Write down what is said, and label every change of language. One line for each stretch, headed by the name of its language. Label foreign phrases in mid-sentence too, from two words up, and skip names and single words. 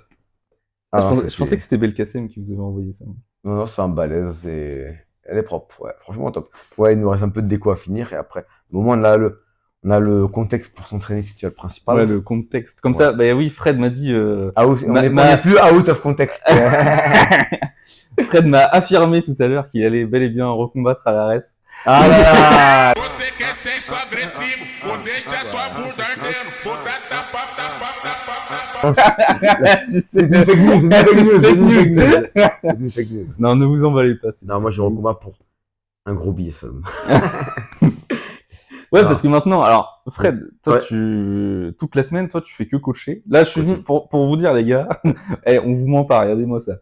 French: Ah je, non, pensais, je pensais que c'était Belkacem qui vous avait envoyé ça. Non, c'est un balèze, elle est propre, ouais, franchement top. Ouais, il nous reste un peu de déco à finir et après, au moins on a le contexte pour s'entraîner si tu as le principal. Ouais, le contexte. Comme Ouais. ça, bah oui, Fred m'a dit. On Ma- n'est ma- plus
English: out of context.
French: Fred m'a affirmé tout à l'heure qu'il allait bel et bien recombattre à la res. Ah là là.
Portuguese: Você quer sexo agressivo, ou deixa sua bunda ardendo, bunda
French: C'est une
English: fake news,
French: c'est une
English: fake news.
French: Non, ne vous emballez pas. Non, moi je recombat pour un gros billet seulement. Ouais, Ah. parce que maintenant, alors, Fred, toi, Ouais. toute la semaine, toi, tu fais que coacher. Là, je suis venu pour vous dire, les gars, on vous ment pas, regardez-moi ça.